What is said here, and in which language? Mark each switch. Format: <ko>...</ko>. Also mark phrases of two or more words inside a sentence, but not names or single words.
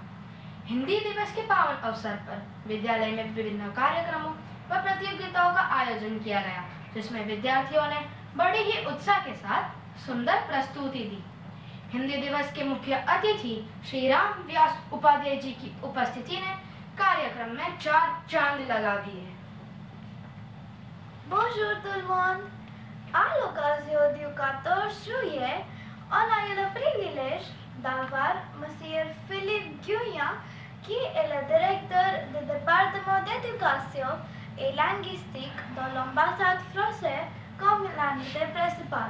<hi>हिंदी दिवस के पावन अवसर पर विद्यालय में विभिन्न कार्यक्रमों व प्रतियोगिताओं का आयोजन किया गया, जिसमें विद्यार्थियों ने बड़े ही उत्साह के साथ सुंदर प्रस्तुति दी। हिंदी दिवस के मुख्य अतिथि श्री राम व्यास उपाध्याय जी की उपस्थिति ने कार्यक्रम में चार चांद लगा दिए।</hi> <fr>Bonjour tout le monde. À l'occasion du 14 juillet, on a eu le privilège d'avoir Monsieur Philippe Guyon, qui est le directeur du département d'éducation et linguistique dans l'ambassade française, comme l'invité principal.</fr>